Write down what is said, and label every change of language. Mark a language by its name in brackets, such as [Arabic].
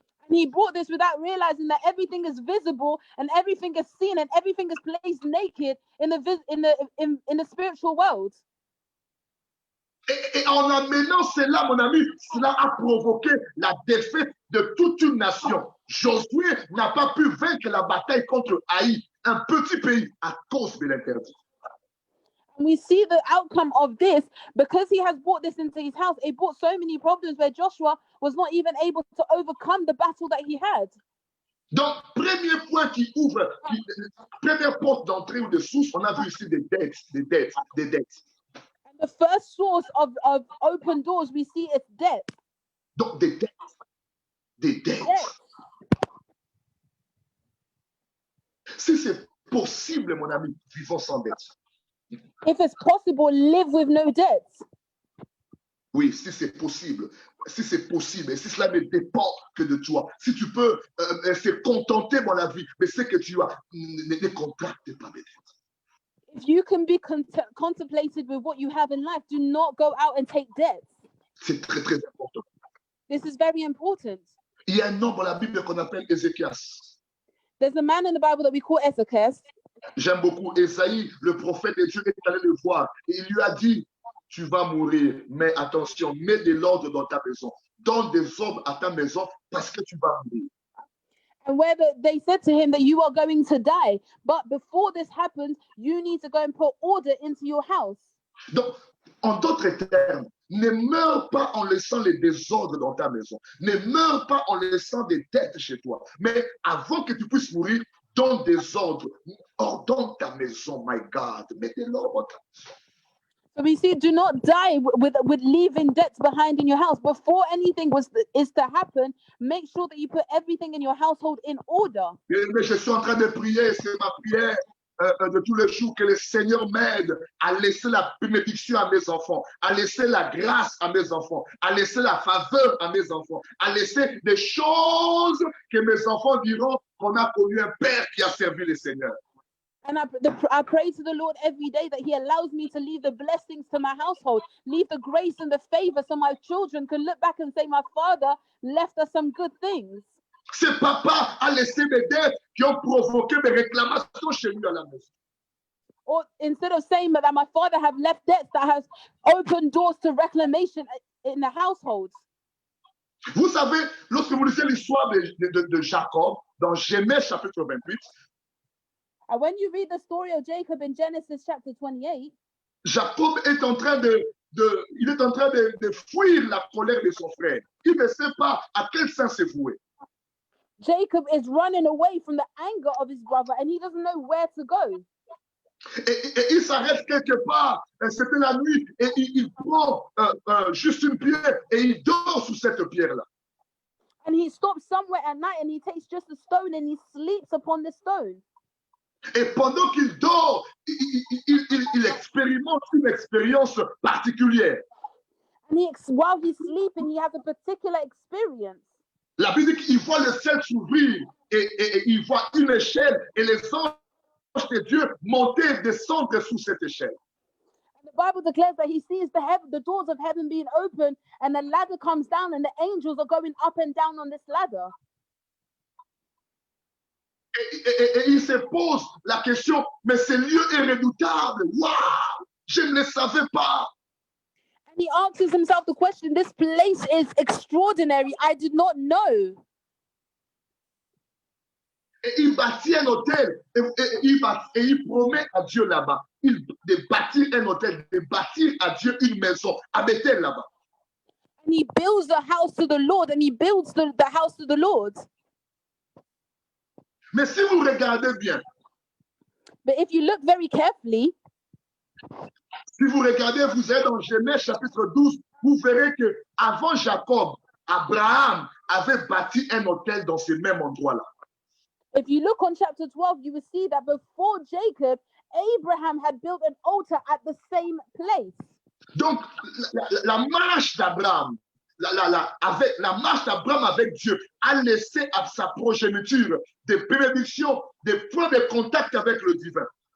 [English] And he brought this without realizing that everything is visible and everything is seen and everything is placed naked in the spiritual world. [French] Et en amenant cela, mon ami, cela a provoqué la défaite de toute une nation. Josué n'a pas pu vaincre la bataille contre Haï, un petit pays, à cause de l'interdit. [English] And we see the outcome of this because he has brought this into his house. It brought so many problems where Joshua was not even able to overcome the battle that he had. [French] Donc, premier point qui ouvre, première porte d'entrée ou de source, on a vu ici des dettes. [English] And the first source of open doors we see is debt. [French] Donc, des dettes. Si c'est possible, mon ami, vivons sans dette. [English] If it's possible, live with no debt. [French] Oui, si c'est possible, et si cela ne dépend que de toi, si tu peux se contenter dans la vie, mais ce que tu as, ne contracte pas mes dettes. [English] If you can be contemplated with what you have in life, do not go out and take debt. [French] C'est très, très important. [English] This is very important. [French] Il y a un homme dans la Bible qu'on appelle Ézéchias. [English] There's a man in the Bible that we call Ezekias. [French] J'aime beaucoup Ésaïe, le prophète de Dieu est allé le voir et il lui a dit, tu vas mourir, mais attention, mets de l'ordre dans ta maison, donne des ordres à ta maison parce que tu vas mourir. [English] And where they said to him that you are going to die, but before this happens, you need to go and put order into your house. [French] Donc, en d'autres termes, ne meurs pas en laissant les désordres dans ta maison. Ne meurs pas en laissant des dettes chez toi. Mais avant que tu puisses mourir, donne des ordres. Ordonne ta maison, [English] my God. [French] Mets de l'ordre dans ta maison. [English] So we see, do not die with leaving debts behind in your house. Before anything is to happen, make sure that you put everything in your household in order. [French] Mais je suis en train de prier, c'est ma prière de tous les jours, que le Seigneur m'aide à laisser la bénédiction à mes enfants, à laisser la grâce à mes enfants, à laisser la faveur à mes enfants, à laisser des choses que mes enfants diront qu'on a connu un Père qui a servi le Seigneur. [English] And I pray to the Lord every day that he allows me to leave the blessings to my household, leave the grace and the favor so my children can look back and say, my father left us some good things. [French] C'est papa a laissé des dettes qui ont provoqué des réclamations chez lui à la maison. [English] Or instead of saying that my father have left debts that has opened doors to reclamation in the household. [French] Vous savez, lorsque vous lisez l'histoire de Jacob dans Genèse chapitre 28, [English] and when you read the story of Jacob in Genesis chapter 28, [French] Jacob est en train de fuir la colère de son frère. Il ne sait pas à quel sens se vouer. [English] Jacob is running away from the anger of his brother and he doesn't know where to go. [French] Et il s'arrête quelque part, c'était la nuit, et il prend juste une pierre et il dort sous cette pierre-là. [English] And he stops somewhere at night and he takes just a stone and he sleeps upon the stone. [French] Et pendant qu'il dort, il expérimente une expérience particulière. [English] And while he's sleeping, he has a particular experience. [French] La Bible dit qu'il voit le ciel s'ouvrir et il voit une échelle et les anges de Dieu monter et descendre sous cette échelle. [English] And the Bible declares that he sees the doors of heaven being open, and the ladder comes down, and the angels are going up and down on this ladder. [French] Et il se pose la question, mais ce lieu est redoutable. Waouh, je ne le savais pas. [English] And he answers himself the question, this place is extraordinary. I did not know. [French] Et il bâtit un hôtel et il promet à Dieu là-bas de bâtir un hôtel, de bâtir à Dieu une maison, à Bethel là-bas. [English] And he builds a house to the Lord, and he builds the house to the Lord. [French] Mais si vous regardez bien, [English] But if you look very carefully, [French] si vous regardez, vous êtes dans Genèse chapitre 12, vous verrez que avant Jacob, Abraham avait bâti un hôtel dans ce même endroit-là. [English] if you look on chapter 12, you will see that before Jacob, Abraham had built an altar at the same place. [French] Donc, la marche d'Abraham, la marche d'Abraham avec Dieu a laissé à sa progéniture des bénédictions, des points de contact avec le divin.